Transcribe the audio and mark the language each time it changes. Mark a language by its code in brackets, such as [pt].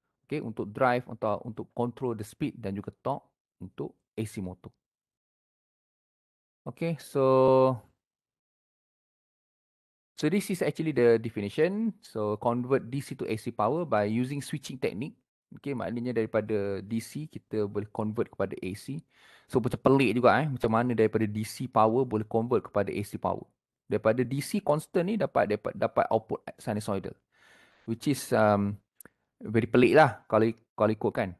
[ms] Okay, untuk drive untuk [en] control the speed [ms] dan juga torque untuk AC motor. [en] Okay, so this is actually the definition. So convert DC to AC power by using switching technique. [ms] Okay, maknanya daripada DC kita boleh convert kepada AC. So macam pelik juga macam mana daripada DC power boleh convert kepada AC power. Daripada DC constant ni dapat output sinusoidal, [en] which is very [ms] pelik lah kalau ikutkan.